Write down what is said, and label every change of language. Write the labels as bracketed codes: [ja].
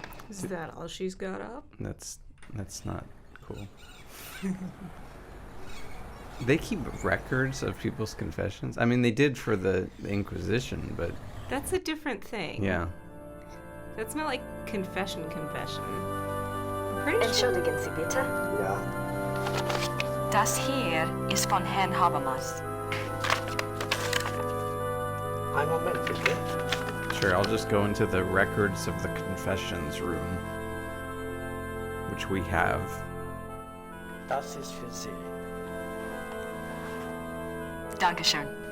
[en] Is that all she's got up? That's not cool. They keep records of people's confessions. I mean, they did for the Inquisition, but That's a different thing. yeah. That's not like confession. I'm pretty sure. [de] Entschuldigen Sie bitte. Ja. Das hier ist von Herrn Habermas. Ein Moment, bitte. [en] Sure, I'll just go into the records of the confessions room, which we have. [de] Das ist für Sie. Dankeschön.